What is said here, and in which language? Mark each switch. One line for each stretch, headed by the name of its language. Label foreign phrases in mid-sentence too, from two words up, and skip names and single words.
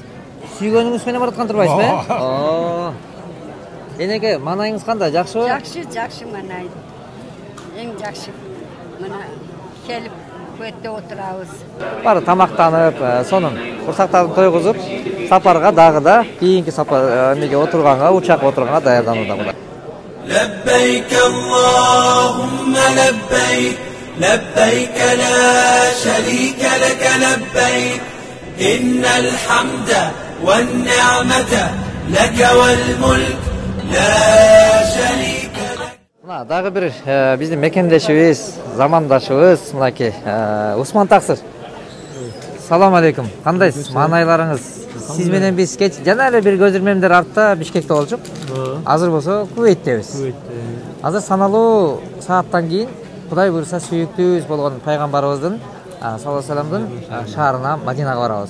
Kyrgyz: Сүйгөнүңүз менен бараткан турбайсызбы? Энеке, манайыңыз кандай? Жакшыбы? Жакшы манай. Эң жакшы. Мына келип Кувейтте отурабыз. Бары тамактанып, сонун курсактарды тойгузуп, сапарга дагы да кийинки сапар эмеге отурганга, учакка отурганга даярданууда.
Arabic: لبيك اللهم لبيك لبيك لا شريك لك لبيك إن الحمد والنعمة لك والملك لا شريك لك.
Kyrgyz: Мына дагы бир биздин мекендешибиз, замандашыбыз мынакей Усман Таксыр.
Arabic: سلام عليكم.
Kyrgyz: Кандайсыз? Маанайларыңыз? Сиз менен биз кеч жана эле бир көз ирмемдер артта Бишкекте болчук. Азыр болсо Кувейттебиз. Азыр саналуу сааттан кийин Кудай буйруса сүйүктүүбүз болгон пайгамбарыбыздын
Arabic: صلى الله عليه
Kyrgyz: вассаламдын шаарына Мадинага барабыз.